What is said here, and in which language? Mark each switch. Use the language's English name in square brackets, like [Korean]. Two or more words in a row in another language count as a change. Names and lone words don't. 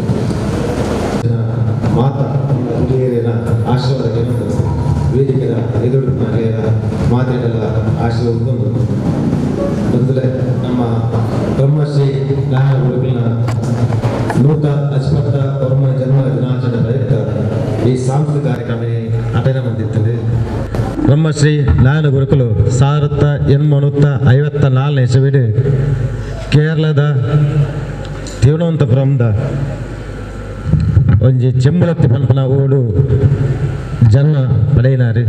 [Kannada] ಮಾತಾ ಹಿರಿಯರ ಆಶೀರ್ವಾದ ವೇದಿಕೆಯ ಎದುರು ಮಾತೆಗಳ ಆಶೀರ್ವಾದ ಮೊದಲೇ ನಮ್ಮ ಬ್ರಹ್ಮಶ್ರೀ ನಾರಾಯಣ ಗುರುಕುಲ ನೂತ ಅಸ್ಪಷ್ಟ ಬ್ರಹ್ಮ ಜನ್ಮ ದಿನಾಚರಣೆ ಪ್ರಯುಕ್ತ ಈ ಸಾಂಸ್ಕೃತಿಕ ಕಾರ್ಯಕ್ರಮ ಅಟೆಂಡ್ ಬಂದಿರ್ತದೆ. [Tulu] ಬ್ರಹ್ಮಶ್ರೀ ನಾರಾಯಣ ಗುರುಕುಲು 1854 ಇಸವಿಡು ಕೇರಳದ ತಿರುವನಂತಪುರಂದ ಒಂಜಿ ಚೆಂಬುಲತ್ತಿ ಪನ್ಪನ ಓಡು ಜನ್ಮ ಪಡೆಯಿನಾರು.